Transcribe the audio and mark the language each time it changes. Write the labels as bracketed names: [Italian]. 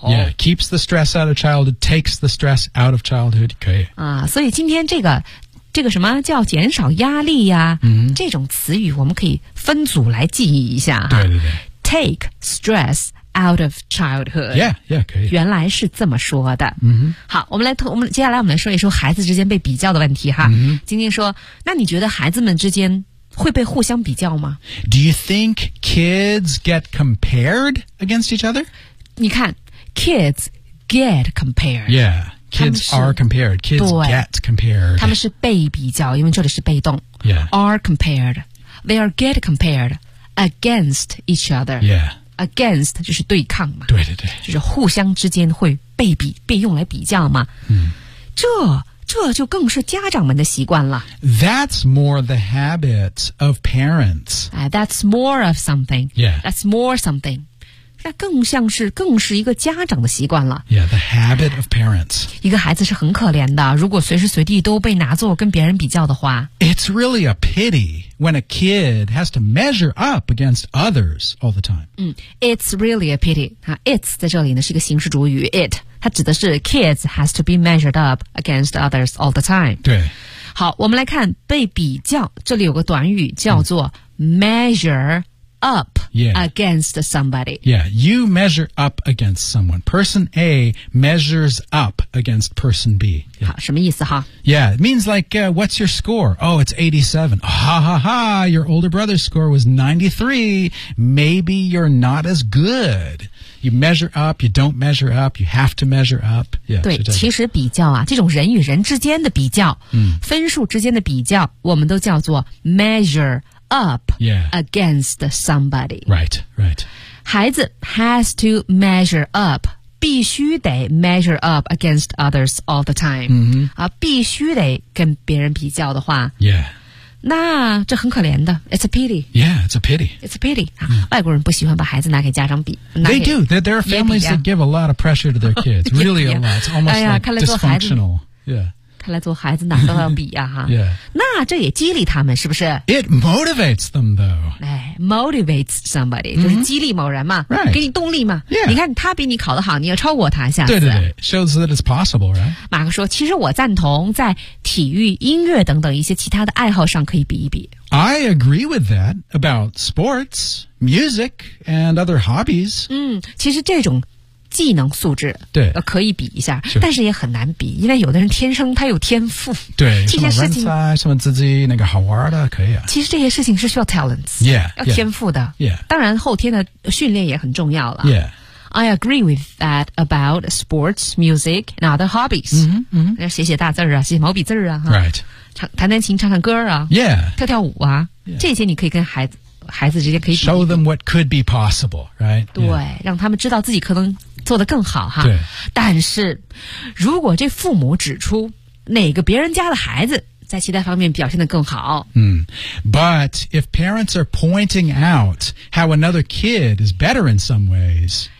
[English] Yeah, keeps the stress out of childhood, takes the stress out of childhood. [Chinese] 可以。啊，所以今天这个什么叫减少压力呀、啊 mm-hmm. 这种词语我们可以分组来记忆一下。对对对。 [English] Take stress out of childhood. Yeah, yeah, [Chinese] 可以。原来是这么说的。嗯、mm-hmm. ，好，我们接下来说一说孩子之间被比较的问题哈。嗯、mm-hmm. ，晶晶说，那你觉得孩子们之间会被互相比较吗 [English] ？Do you think kids get compared against each other? [Chinese] 你看 [English] ，kids get compared. Yeah, kids are compared. Kids get compared. [Chinese] 他们是被比较，因为这里是被动。 [English] Yeah, are compared. They are get compared. Against each other. Yeah. [Chinese] Against 就是对抗嘛。对对对。就是互相之间会被用来比较嘛。嗯。这就更是家长们的习惯了。 [English] That's more the habit of parents. That's more of something. Yeah. That's more something. [Chinese] 那更是一个家长的习惯了。 [English] Yeah, the habit of parents. [Chinese] 一个孩子是很可怜的，如果随时随地都被拿作跟别人比较的话。 [English] It's really a pity when a kid has to measure up against others all the time. 嗯 ，It's really a pity. 啊 ，It's [Chinese] 在这里呢是一个形式主语 [English] ，It [Chinese] 它指的是 [English] kids has to be measured up against others all the time. [Chinese] 对。好，我们来看被比较，这里有个短语叫做 measure。Up、 [English] yeah. against somebody. Yeah, you measure up against someone. Person A measures up against person B. [Chinese] Yeah. 好，什么意思哈 [English] Yeah, it means like,、what's your score? Oh, it's 87. Ha ha ha, your older brother's score was 93. Maybe you're not as good. You measure up, you don't measure up, you have to measure up. Yeah, [Chinese] 对，其实比较啊，这种人与人之间的比较、嗯、分数之间的比较我们都叫做 measure up. Up、 [English] yeah. against somebody. Right, right. 孩子 has to measure up, [Chinese] 必须得 [English] measure up against others all the time.、 Mm-hmm. [Chinese] 啊、必须得跟别人比较的话。 [English] Yeah. [Chinese] 那这很可怜的。 [English] It's a pity. Yeah, it's a pity. It's a pity.、 [Chinese] Mm. 啊、外国人不喜欢把孩子拿给家长比。 [English] They do. There are families that give a lot of pressure to their kids. Really a lot. It's almost、哎、 like dysfunctional. Yeah. [Chinese] 看来做孩子哪都要比啊哈。 [English] yeah. [Chinese] 那这也激励他们是不是 [English] ?It motivates them though. [Chinese] Motivates somebody,、mm-hmm. 就是激励某人嘛、 [English] right. [Chinese] 给你动力嘛、 [English] yeah. [Chinese] 你看他比你考得好你要超过他下次。 [English] 对对对 ,shows that it's possible, right? [Chinese] 马克说其实我赞同在体育音乐等等一些其他的爱好上可以比一比。 [English] I agree with that about sports, music, and other hobbies. [Chinese] 嗯其实这种技能素质对、可以比一下、sure. 但是也很难比因为有的人天生他有天赋对这些事情什么人才什么自己那个好玩的可以啊其实这些事情是需要 talents [English] yeah, yeah. [Chinese] 要天赋的、 [English] yeah. [Chinese] 当然后天的训练也很重要了、 [English] yeah. I agree with that about sports, music and other hobbies、 mm-hmm, mm-hmm. [Chinese] 写写大字啊写毛笔字啊、 [English] right. [Chinese] 弹弹琴唱唱歌啊、 [English] yeah. [Chinese] 跳跳舞啊、 [English] yeah. [Chinese] 这些你可以跟孩子孩子之间可以比 [English] Show them what could be possible, right? [Chinese] 对、yeah. 让他们知道自己可能做得更好哈。对。但是如果这父母指出哪个别人家的孩子在其他方面表现得更好。嗯。 [English] But if parents are pointing out how another kid is better in some ways.